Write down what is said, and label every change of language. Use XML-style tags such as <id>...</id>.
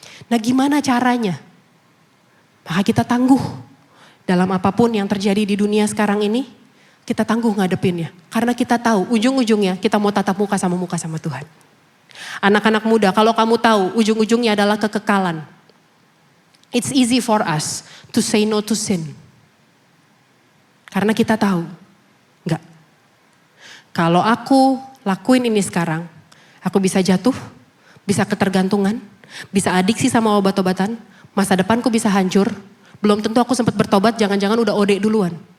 <id>Nah gimana caranya? Maka kita tangguh dalam apapun yang terjadi di dunia sekarang ini, kita tangguh ngadepinnya. Karena kita tahu ujung-ujungnya kita mau tatap muka sama Tuhan. Anak-anak muda, kalau kamu tahu ujung-ujungnya adalah kekekalan.</id> <en>It's easy for us to say no to sin.</en> <id>Karena kita tahu, enggak. Kalau aku lakuin ini sekarang, aku bisa jatuh, bisa ketergantungan, bisa adiksi sama obat-obatan, masa depanku bisa hancur, belum tentu aku sempat bertobat, jangan-jangan udah OD duluan.</id>